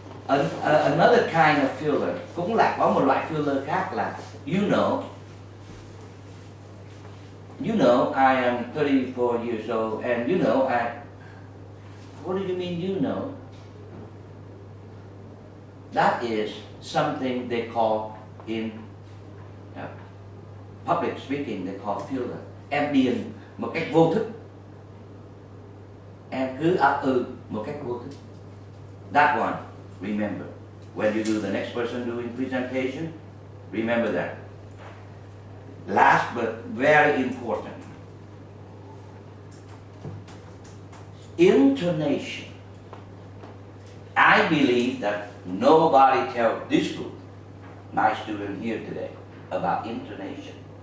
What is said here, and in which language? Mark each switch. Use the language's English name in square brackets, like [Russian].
[English] Another kind of filler, [Vietnamese] cũng là có một loại filler khác là [English] you know I am 34 years old, and you know what do you mean you know? That is something they call in public speaking, they call filler. [Vietnamese] Em điền một cách vô thức, em cứ một cách vô thức. [English] That one, remember. When you do the next person doing presentation, remember that. Last but very important, intonation. I believe that nobody tells this group, my student here today, about intonation.